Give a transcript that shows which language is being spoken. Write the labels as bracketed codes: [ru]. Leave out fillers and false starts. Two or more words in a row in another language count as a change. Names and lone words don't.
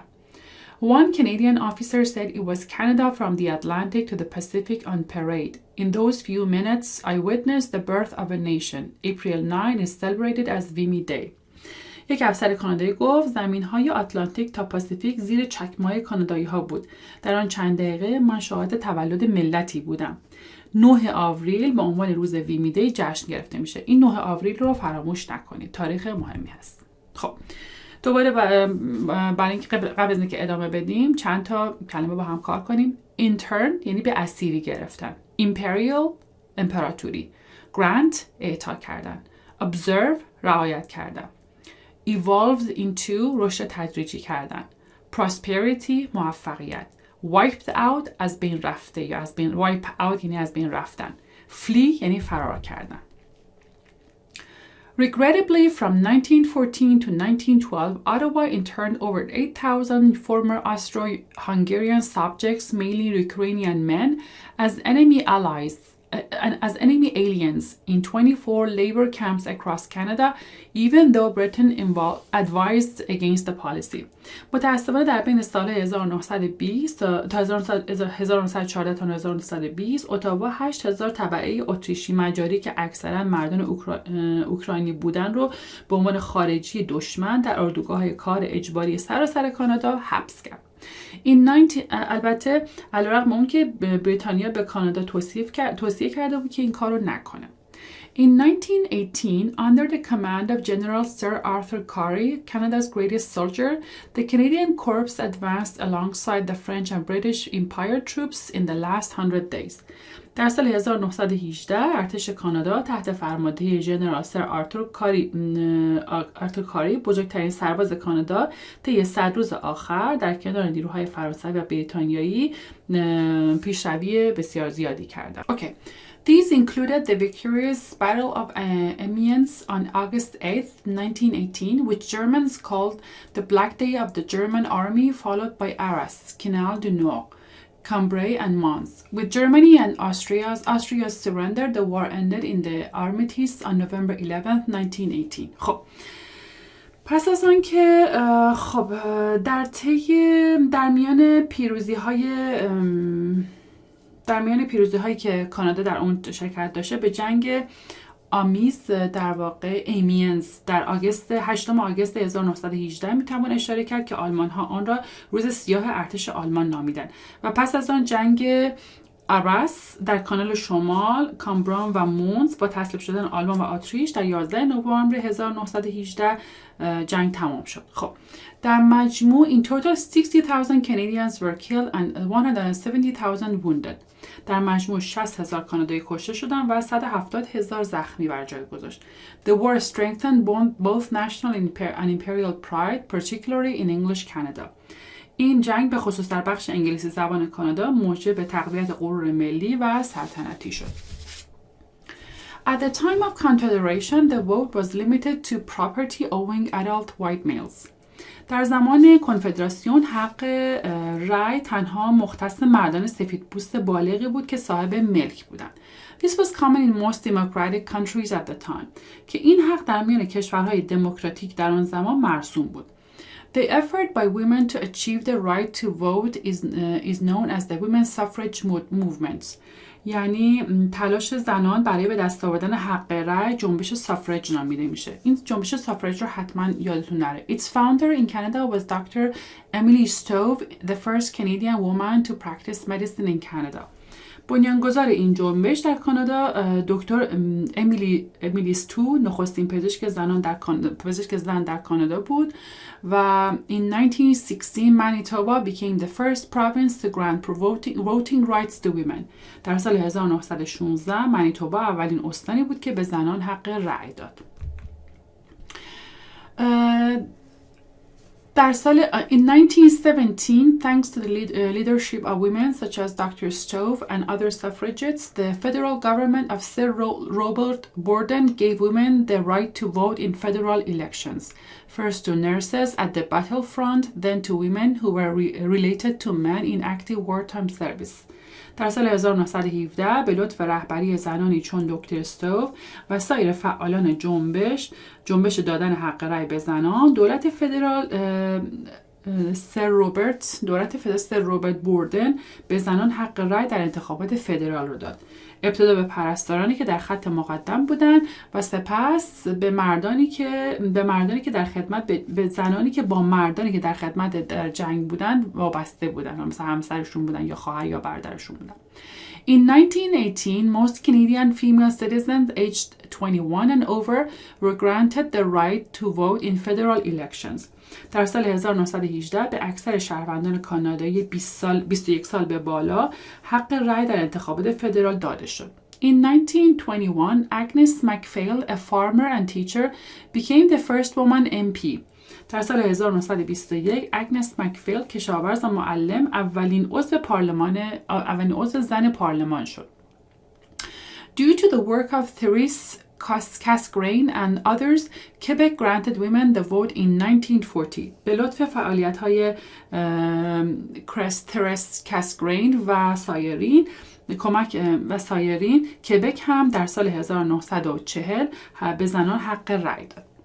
[en] One Canadian officer said it was Canada from the Atlantic to the Pacific on parade. In those few minutes, I witnessed the birth of a nation. April 9 is celebrated as Vimy Day. [fa] یک افسر کانادایی گفت زمین‌های آتلانتیک تا پاسیفیک زیر چکمه‌های کانادایی‌ها بود. در آن چند دقیقه من شاهد تولد ملتی بودم. 9 آوریل به عنوان روز ویمی دی جشن گرفته میشه. این 9 آوریل رو فراموش نکنید. تاریخ مهمی هست. خب دوباره برای اینکه قبل از اینکه ادامه بدیم چند تا کلمه با هم کار کنیم. Intern یعنی به اسیری گرفتن. Imperial امپراتوری. Grant اعطا کردن. Observe رعایت کردن. [en] Evolved into [fa] رشد تدریجی کردن. Prosperity موفقیت. [en] Wiped out [fa] از بین رفته یا از بین [en] wipe out [fa] یعنی از بین رفتن. Flee یعنی فرار کردن. [en] Regrettably, from 1914 to 1912, Ottawa interned over 8,000 former Austro-Hungarian subjects, mainly Ukrainian men, as enemy aliens in 24 labor camps across Canada, even though Britain advised against the policy. [fa] متأسفانه در بین سال 1920 تا 1914 تا 1920 اتاوا 8,000 تبعه اتریشی مجاری که اکثرا مردان اوکراینی بودن رو به عنوان خارجی دشمن در اردوگاه کار اجباری سراسر کانادا حبس کرد. البته علیرغم اون که بریتانیا به کانادا توصیه کرده بود که این کارو نکنه. [en] In 1918, under the command of General Sir Arthur Currie, Canada's greatest soldier, the Canadian Corps advanced alongside the French and British Empire troops in the last 100 days. [fa] در سال 1918 ارتش کانادا تحت فرماندهی ژنرال سر آرتور کاری بزرگترین سرباز کانادا طی 100 روز آخر در کنار نیروهای فرانسوی و بریتانیایی پیشروی بسیار زیادی کردند. [en] Okay. These included the victorious Battle of Amiens on August 8, 1918, which Germans called the Black Day of the German Army, followed by Arras, Canal du Nord, Cambrai, and Mons. With Germany and Austria's surrender, the war ended in the armistice on November 11, 1918. [fa] خب پس از آن که در میان پیروزی هایی که کانادا در اون شرکت داشته به جنگ آمیز در واقع ایمینز در 8 آگوست 1918 میتوان اشاره کرد که آلمان ها آن را روز سیاه ارتش آلمان نامیدند و پس از آن جنگ آراس در کانال شمال، کامبران و مونز با تسلیم شدن آلمان و اتریش در 11 نوامبر 1918 جنگ تمام شد. خب در مجموع [en] in total 60,000 Canadians were killed and 170,000 wounded. [fa] در مجموع 60,000 کانادایی کشته شدند و 170,000 زخمی بر جای گذاشت. [en] The war strengthened both national and imperial pride, particularly in English Canada. [fa] این جنگ به خصوص در بخش انگلیسی زبان کانادا موجب تقویت غرور ملی و سلطنتی شد. [en] At the time of Confederation, the vote was limited to property-owning adult white males. [fa] در زمان کنفدراسیون حق رأی تنها مختص مردان سفیدپوست بالغی بود که صاحب ملک بودند. [en] This was common in most democratic countries at the time. [fa] که این حق در میان کشورهای دموکراتیک در آن زمان مرسوم بود. [en] The effort by women to achieve the right to vote is known as the women's suffrage movement. [fa] یعنی تلاش زنان برای به دست آوردن حق رأی جنبش سافرج نامیده میشه. این جنبش سافرج رو حتما یادتون نره. [en] Its founder in Canada was Dr. Emily Stove, the first Canadian woman to practice medicine in Canada. [fa] بنیانگذار این جنبش در کانادا دکتر امیلی ستو نخستین پزشک زن در کانادا بود و [en] in 1916 Manitoba became the first province to grant voting rights to women. [fa] در سال 1916 منیتوبا اولین استانی بود که به زنان حق رأی داد. در سال [en] in 1917, thanks to the leadership of women such as Dr. Stove and other suffragettes, the federal government of Sir Robert Borden gave women the right to vote in federal elections. First to nurses at the battlefront, then to women who were related to men in active wartime service. [fa] در سال 1917 به لطف رهبری زنانی چون دکتر استوو و سایر فعالان جنبش دادن حق رأی به زنان، دولت فدرال سر روبرت بوردن به زنان حق رأی در انتخابات فدرال رو داد. ابتدا به پرستارانی که در خط مقدم بودند و سپس به مردانی که در خدمت به زنانی که با مردانی که در خدمت در جنگ بودند وابسته بودند، مثلا همسرشون بودن یا خواهر یا برادرشون بودن. [en] In 1918, most Canadian female citizens aged 21 and over were granted the right to vote in federal elections. [fa] در سال 1918 به اکثر شهروندان کانادایی 21 سال به بالا حق رأی در انتخابات فدرال داده شد. [en] In 1921, Agnes MacPhail, a farmer and teacher, became the first woman MP. [fa] در سال 1921 اگنس مکفیل کشاورز و معلم اولین عضو زن پارلمان شد. [en] Due to the work of Therese Casgrain and others, Quebec granted women the vote in 1940. [fa] به لطف فعالیت‌های ترس کاسگرین و سایرین کبک هم در سال 1940 به زنان حق رأی داد.